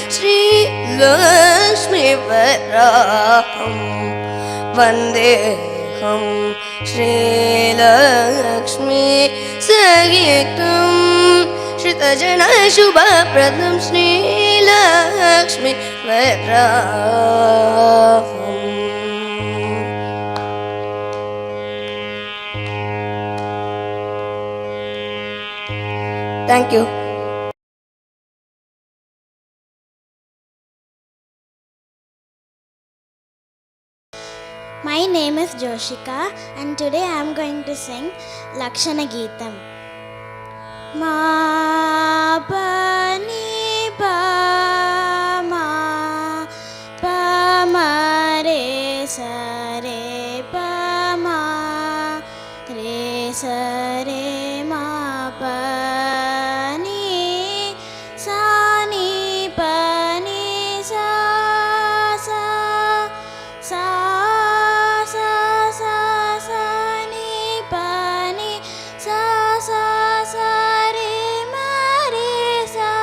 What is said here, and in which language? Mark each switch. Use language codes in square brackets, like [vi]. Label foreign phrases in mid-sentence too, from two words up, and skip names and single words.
[sa] श्रीलक्ष्मीवराहम् वन्देऽहं श्रीलक्ष्मी सहितं श्रुतजनशुभप्रदं श्रीलक्ष्मीवराहम् [en] Thank you. My name is Joshika and today I am going to sing Lakshana Geetam. Ma pa ni pa ma pa ma re sa re pa ma re sa re ma pa ni sa ni pa ni sa sa sa sa sa sa ni pa ni sa sa sa re ma re sa